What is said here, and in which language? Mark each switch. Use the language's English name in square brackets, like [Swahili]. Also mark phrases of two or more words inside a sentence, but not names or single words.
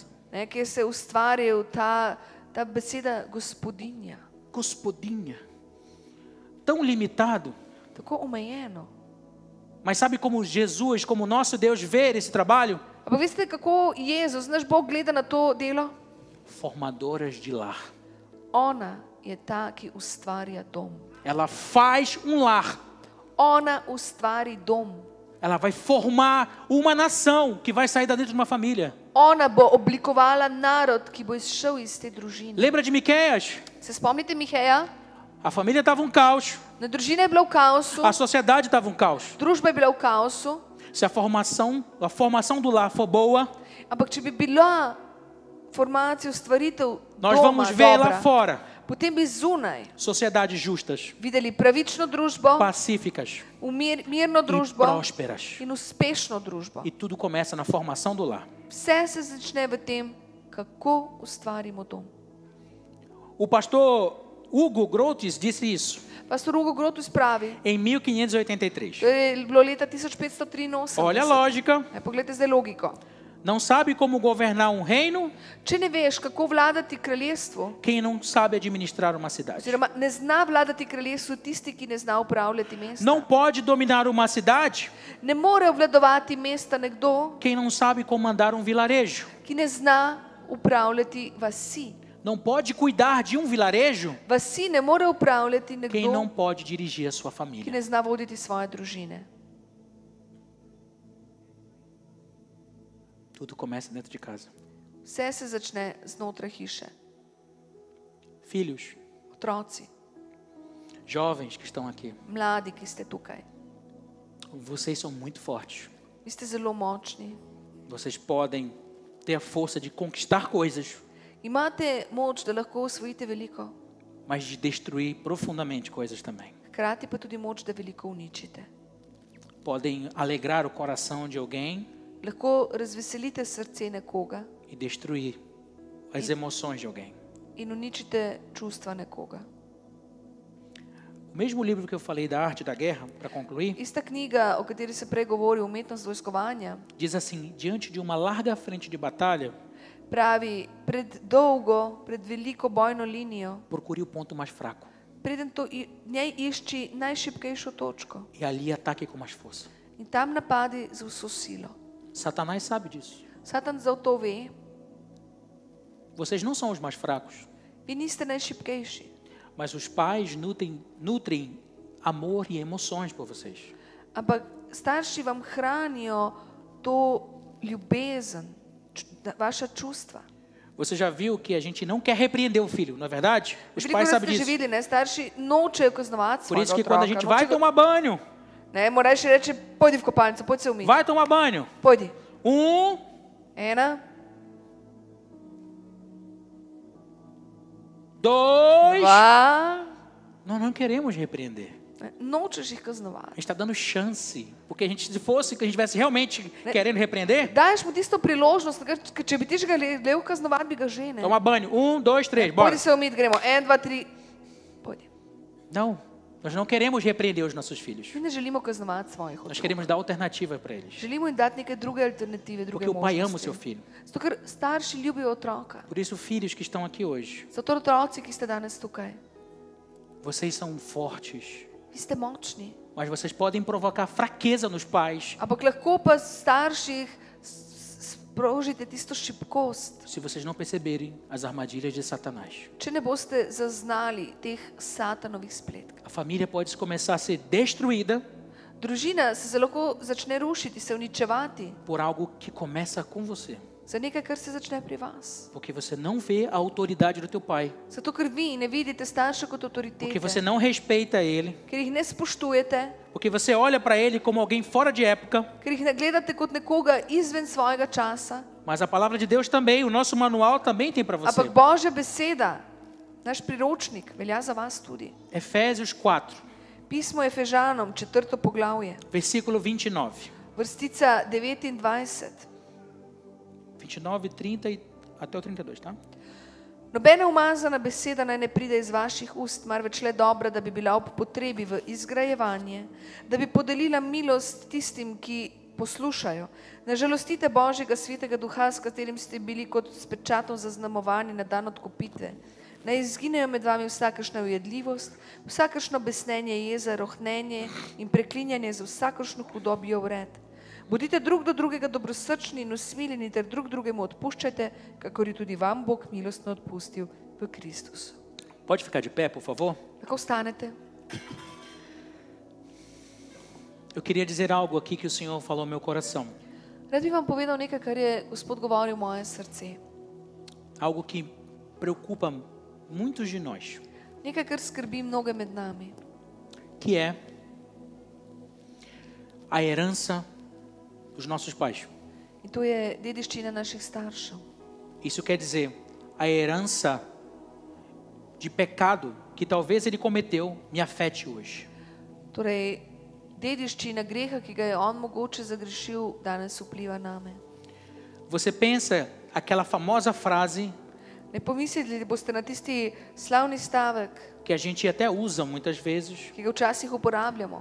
[Slovenian] ne, ki se je ustvaril ta beseda gospodinja. gospodinha. [Portuguese] Tão limitado. [Slovenian] Tako omejeno. [Portuguese] Mas sabe como Jesus, como nosso Deus vê esse trabalho? [Slovenian] Ampak veste, kako Jezus, naš Bog, gleda na to delo? [Portuguese] Formadoras de lar. [Slovenian] Ona je ta, ki ustvarja dom. [Portuguese] Ela faz um lar. [Slovenian] Ona ustvari dom. [Portuguese] Ela vai formar uma nação que vai sair da dentro de uma família. [Slovenian] Ona bo oblikovala narod, ki bo izšel iz te družine. [Portuguese] Lembra de Miqueias? [Slovenian] Se spomnite Miheja? [Portuguese] A família estava um caos. [Slovenian] Na družina je bila v kaosu, [Portuguese] A sociedade estava um caos. [Slovenian] družba je bila v kaosu, [Portuguese] Se a formação do lar for boa, [Slovenian] ampak če bi bila formacija ustvaritev [Portuguese] nós [Slovenian] doma [Portuguese] vamos ver lá [Slovenian] dobra, [Portuguese] fora [Slovenian] potem bi zunaj [Portuguese] sociedades justas, [Slovenian] videli pravično družbo, [Portuguese] pacíficas [Slovenian] mirno [Portuguese] e [Slovenian] družbo [Portuguese] prósperas. [Slovenian] in uspešno družbo. [Portuguese] E tudo começa na formação do lar. [Slovenian] Vse se začne v tem, kako ustvarimo dom. [Portuguese] O pastor Hugo Grotes disse isso. [Slovenian] Pastor Hugo Grotus pravi, [Portuguese] em 1583. [Slovenian] to je bilo leta 1583. [Portuguese] Olha a lógica. [Slovenian] Poglejte zdaj logiko. [Portuguese] Não sabe como governar um reino [Slovenian] Če ne veš, kako vladati kraljestvu, [Portuguese] quem não sabe administrar uma cidade. [Slovenian] oziroma ne zna vladati kraljestvu tisti, ki ne zna upravljati mesta. [Portuguese] Não pode dominar uma cidade [Slovenian] Ne more obvladovati mesta nekdo, [Portuguese] quem não sabe comandar um vilarejo. [Slovenian] ki ne zna upravljati vasi. [Portuguese] Não pode cuidar de um vilarejo [Slovenian] Vasi ne more upravljati [Portuguese] quem não [Slovenian] nekdo, [Portuguese] pode dirigir a sua [Slovenian] ki [Portuguese] família. [Slovenian] ne zna voditi svoje družine. [Portuguese] Tudo começa dentro de casa. [Slovenian] Vse se začne znotraj hiše. [Portuguese] Filhos, [Slovenian] Otroci, [Portuguese] jovens que estão aqui, [Slovenian] mladi, ki ste tukaj. [Portuguese] vocês são muito fortes. [Slovenian] Vi ste zelo močni. [Portuguese] Vocês podem ter a força de conquistar coisas, [Slovenian] Imate moč, da lahko osvojite veliko, [Portuguese] mas de destruir profundamente coisas também. [Slovenian] hkrati pa tudi moč, da veliko uničite. [Portuguese] Podem alegrar o coração de alguém [Slovenian] Lahko razveselite srce nekoga [Portuguese] e destruir as emoções de alguém. [Slovenian] in uničite čustva nekoga. [Portuguese] O mesmo livro que eu falei da arte da guerra, para concluir, [Slovenian] Ista knjiga, o kateri se prej govori, Umetnost vojskovanja, [Portuguese] diz assim: diante de uma larga frente de batalha, [Slovenian] pravi, pred veliko bojno linijo, [Portuguese] procure o ponto mais fraco [Slovenian] preden njej išči najšibkejšo točko [Portuguese] e ali ataque com mais força. [Slovenian] in tam napadi z vso silo. [Portuguese] Satanás sabe disso. [Slovenian] Satan za to ve, [Portuguese] Vocês não são os mais fracos, [Slovenian] vi niste najšibkejši, [Portuguese] mas os pais nutrem amor e emoções por vocês. [Slovenian] ampak starši vam hranijo to ljubezen, vaša čustva. [Portuguese] Você já viu que a gente não quer repreender o filho, não é verdade? Os [Slovenian] Veliko [Portuguese] pais [Slovenian] krat [Portuguese] sabem [Slovenian] ste že [Portuguese] disso. [Slovenian] videli, ne? Starši nočejo kaznovati [Portuguese] Por isso [Slovenian] svojega [Portuguese] que quando a gente [Slovenian] otroka. [Portuguese] vai tomar banho, [Slovenian] Ne, moraš reči, pojdi v kopalnico, pojdi se umiti. [Portuguese] vai tomar banho. [Slovenian] Pojdi. [Portuguese] 1, [Slovenian] 1, [Portuguese] 2. [Slovenian] 2. [Portuguese] Nós não queremos repreender. [Slovenian] Nočeš jih [Portuguese] A [Slovenian] kaznovati. [Portuguese] gente está dando chance. Porque a gente, se fosse que a gente estivesse realmente querendo repreender, [Slovenian] Daješ mu tisto priložnost, ker če bi ti ga želel kaznovati, bi ga že, ne? [Portuguese] toma banho. 1, 2, 3, bora. [Slovenian] Pojdi se umiti, gremo. 1, 2, 3. Pojdi. [Portuguese] Não, nós não queremos repreender os nossos filhos. [Slovenian] Mi ne želimo kaznovati svojih [Portuguese] Nós [Slovenian] otrok. [Portuguese] queremos dar alternativa para eles. [Slovenian] Želimo jim dati neke druge alternative, druge [Portuguese] Porque o pai ama o [Slovenian] možnosti. [Portuguese] seu filho. [Slovenian] Zato, ker starši ljubijo otroka. [Portuguese] Por isso, filhos que estão aqui hoje, [Slovenian] Zato otroci, ki ste danes tukaj. [Portuguese] vocês são fortes, [Slovenian] Vi ste močni. [Portuguese] mas vocês podem provocar fraqueza nos pais [Slovenian] Ampak lahko pa starših sprožite tisto šibkost, [Portuguese] se vocês não perceberem as armadilhas de Satanás. [Slovenian] če ne boste zaznali teh satanovih spletk. [Portuguese] A família pode começar a ser destruída [Slovenian] Družina se lahko začne rušiti, se uničevati [Portuguese] por algo que começa com você. [Slovenian] za nekaj, kar se začne pri vas. [Portuguese] Porque você não vê a autoridade do teu pai. [Slovenian] Zato, ker vi ne vidite starša kot [Portuguese] Porque [Slovenian] avtoritete, [Portuguese] você não respeita ele. [Slovenian] ker jih ne spoštujete, [Portuguese] Porque você olha para ele como alguém fora de época. [Slovenian] ker jih ne gledate kot nekoga izven svojega časa. [Portuguese] Mas a palavra de Deus também, o nosso manual também tem para você. [Slovenian] Ampak Božja beseda, naš priročnik, velja za vas tudi. [Portuguese] Efésios 4, [Slovenian] Pismo Efežanom, 4. poglavje, [Portuguese] versículo 29. [Slovenian] vrstica 29. [Portuguese] 29, 30 até o 32, tá? [Slovenian] Nobena umazana beseda naj ne pride iz vaših ust, marveč le dobra, da bi bila ob potrebi v izgrajevanje, da bi podelila milost tistim, ki poslušajo. Ne žalostite Božjega svetega duha, s katerim ste bili kot s pečatom zaznamovani na dan odkupitve. Naj izginejo med vami vsakršna ujedljivost, vsakršno besnenje, jeza, rohnenje in preklinjanje z vsakršno hudobjo vred. Bodite drug do drugega dobrosrčni in usmiljeni ter drug drugemu odpuščajte, kakor je tudi vam Bog milostno odpustil v Kristusu. [Portuguese] Pode ficar de pé, por favor? [Slovenian] Lahko vstanete. [Portuguese] Eu queria dizer algo aqui que o Senhor falou no meu coração. [Slovenian] Rad bi vam povedal nekaj, kar je Gospod govoril v moje srce. [Portuguese] Algo que preocupa muitos de nós. [Slovenian] Nekaj, kar skrbi mnoge med nami. [Portuguese] Que é a herança dos nossos pais. [Slovenian] In to je dediščina naših staršev. [Portuguese] Isso quer dizer, a herança de pecado que talvez ele cometeu me afete hoje. [Slovenian] Torej, dediščina greha, ki ga je on mogoče zagrešil, danes vpliva name. [Portuguese] Você pensa aquela famosa frase [Slovenian] Ne pomislili boste na tisti slavni stavek, [Portuguese] que a gente até usa muitas vezes, [Slovenian] ki ga včasih uporabljamo.